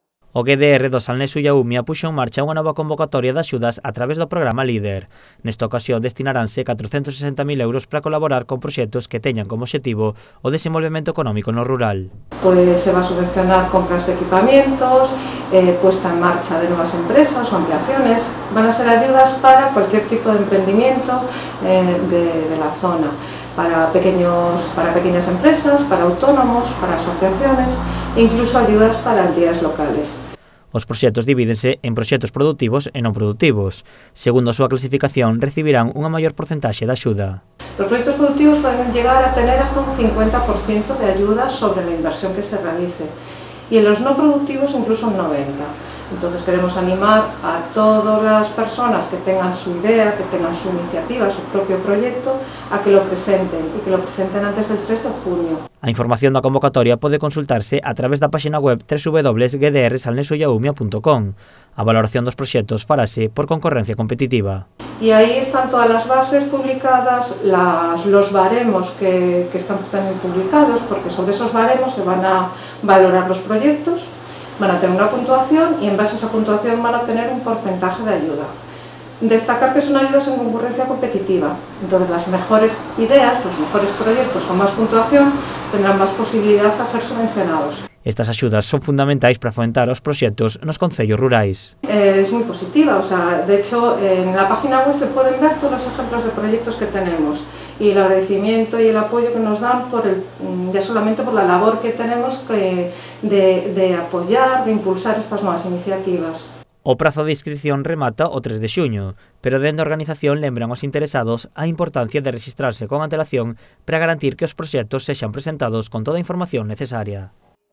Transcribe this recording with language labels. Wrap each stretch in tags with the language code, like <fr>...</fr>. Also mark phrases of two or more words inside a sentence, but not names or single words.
<gl>O GDR do Salneso e a Umia puxo en marcha unha nova convocatoria de axudas a través do programa LEADER. Nesta ocasión destinaranse 460.000 euros para colaborar con proxectos que teñan como obxectivo o desenvolvemento económico no rural.</gl> <es>Pues se va a subvencionar compras de equipamientos, puesta en marcha de nuevas empresas o ampliaciones. Van a ser ayudas para cualquier tipo de emprendimiento de la zona, para pequeñas empresas, para autónomos, para asociaciones e incluso ayudas para entidades locales.</es> <gl>Os proxectos divídense en proxectos produtivos e non produtivos. Segundo a súa clasificación, recibirán unha maior porcentaxe de axuda.</gl> <es>Los proyectos productivos pueden llegar a tener hasta un 50% de ayuda sobre la inversión que se realice y en los no productivos incluso un 90%. Entonces queremos animar a todas las personas que tengan su idea, que tengan su iniciativa, su propio proyecto, a que lo presenten y que lo presenten antes del 3 de junio.</es> <gl>A información da convocatoria pode consultarse a través da página web www.gdrsalnesoyaumia.com. A valoración dos proxectos farase por concorrencia competitiva.</gl> <es>Y ahí están todas las bases publicadas, los baremos que están también publicados, porque sobre esos baremos se van a valorar los proyectos, van a tener una puntuación y en base a esa puntuación van a tener un porcentaje de ayuda. Destacar que son ayudas en concurrencia competitiva, entonces las mejores ideas, los mejores proyectos con más puntuación tendrán más posibilidad a ser subvencionados.</es> <gl>Estas axudas son fundamentais para fomentar os proxectos nos concellos rurais.</gl> <es>Es muy positiva, o sea, de hecho en la página web se pueden ver todos los ejemplos de proyectos que tenemos y el agradecimiento y el apoyo que nos dan ya solamente por la labor que tenemos de apoyar, de impulsar estas nuevas iniciativas.</es> <gl>O prazo de inscripción remata o 3 de xuño, pero dende a organización lembran aos interesados a importancia de rexistrarse con antelación para garantir que os proxectos sexan presentados con toda a información necesaria.</gl>